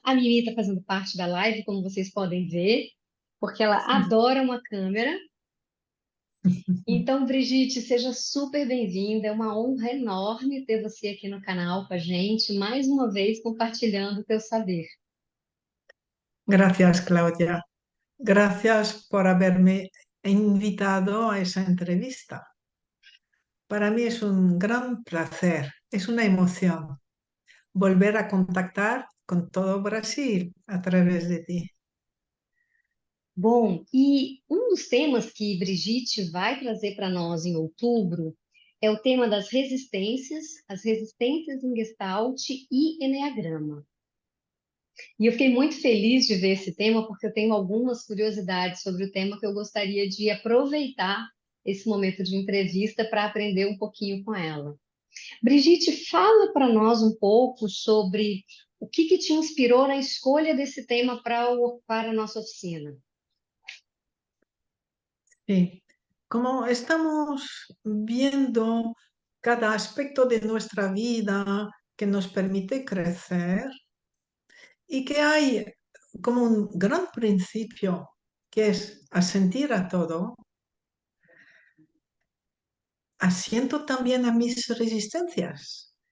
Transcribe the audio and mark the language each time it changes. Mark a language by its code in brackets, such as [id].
[pt] A Mimi está fazendo parte da live, como vocês podem ver, porque ela adora uma câmera. Então, Brigitte, seja super bem-vinda. É uma honra enorme ter você aqui no canal com a gente, mais uma vez compartilhando o teu saber. [es] Gracias, Claudia. Gracias por haberme invitado a esa entrevista. Para mí es un gran placer, es una emoción volver a contactar con todo Brasil a través de ti. [pt] Bom, e um dos temas que Brigitte vai trazer para nós em outubro é o tema das resistências, as resistências em Gestalt e Eneagrama. E eu fiquei muito feliz de ver esse tema, porque eu tenho algumas curiosidades sobre o tema que eu gostaria de aproveitar esse momento de entrevista para aprender um pouquinho com ela. Brigitte, fala para nós um pouco sobre o que te inspirou na escolha desse tema para a nossa oficina. [es] Sí. Como estamos viendo cada aspecto de nuestra vida que nos permite crecer y que hay como un gran principio que es asentir a todo, asiento también a mis resistencias.